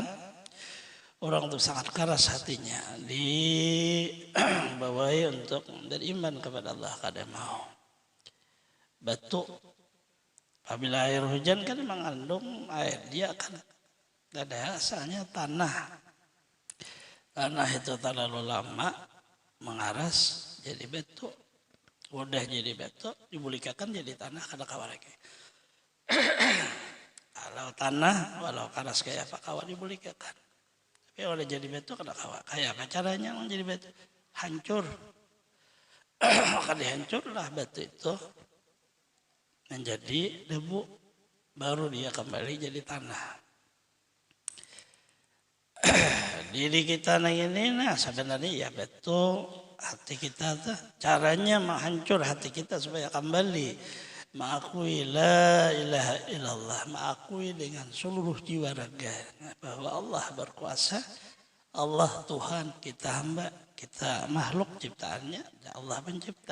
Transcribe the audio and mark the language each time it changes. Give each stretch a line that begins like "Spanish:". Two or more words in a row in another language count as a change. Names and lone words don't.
Indonesian: Orang itu sangat keras hatinya dibawahi untuk beriman kepada Allah kada mau. Batu apabila air hujan kan mengandung air, dia akan ada asalnya tanah. Tanah itu terlalu lama mengaras jadi batu.
Banjar: Udah jadi batu dibulikakan jadi tanah kada kawa lagi. Kalau tanah walau keras kayak apa kawa dibulikakan. Tapi udah jadi batu kada kawa. Kayak apa caranya menjadi batu?
Indonesian: Hancur. Maka dihancurlah batu itu menjadi debu, baru dia kembali jadi tanah. Diri kita ini sebenarnya ya betul hati kita tuh caranya menghancur hati kita supaya kembali mengakui
Arabic: لا إله إلا الله,
Indonesian: mengakui dengan seluruh jiwa raga bahwa Allah berkuasa, Allah Tuhan, kita hamba, kita makhluk ciptaannya, Allah pencipta.